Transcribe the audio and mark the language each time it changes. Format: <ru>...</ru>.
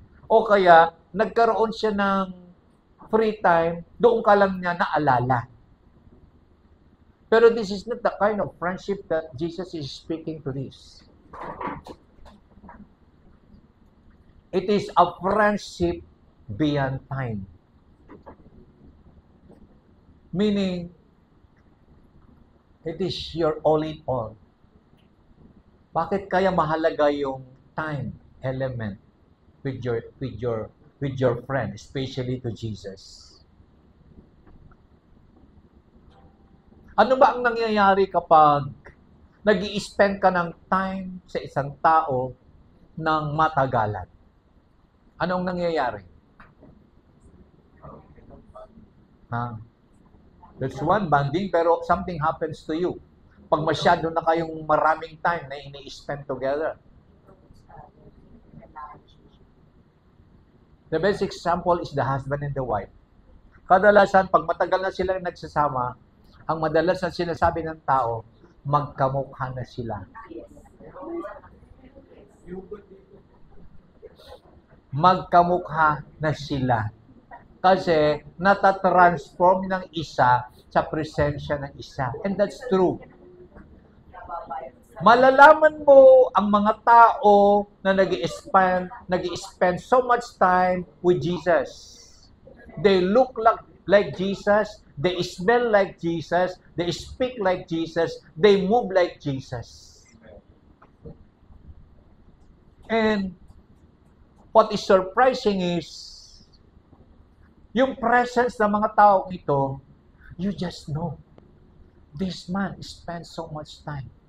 <tl>O kaya, nagkaroon siya ng free time, doon ka lang niya naalala.</tl> <en>Pero this is not the kind of friendship that Jesus is speaking to this. It is a friendship beyond time. Meaning, it is your all in all.</en> <tl>Bakit kaya mahalaga yung</tl> <en>time element with your friend, especially to Jesus?</en> <tl>Ano ba ang nangyayari kapag nag-i-spend ka ng time sa isang tao ng matagalan? Anong nangyayari?</tl> <en>That's one, bonding, pero something happens to you.</en> <tl>Pag masyado na kayong maraming time na ini-spend</tl> <en>together. The best example is the husband and the wife.</en> <tl>Kadalasan, pag matagal na sila nagsasama, ang madalas na sinasabi ng tao, magkamukha na sila. Magkamukha na sila. Kasi natatransform ng isa sa presensya ng isa.</tl> <en>And that's true.</en> <tl>Malalaman mo ang mga tao na nag-i-spend</tl> <en>so much time with Jesus. They look like Jesus, they smell like Jesus, they speak like Jesus, they move like Jesus. And what is surprising is,</en> <tl>yung presence ng mga tao ito,</tl> <en>you just know, this man spends so much time.</en>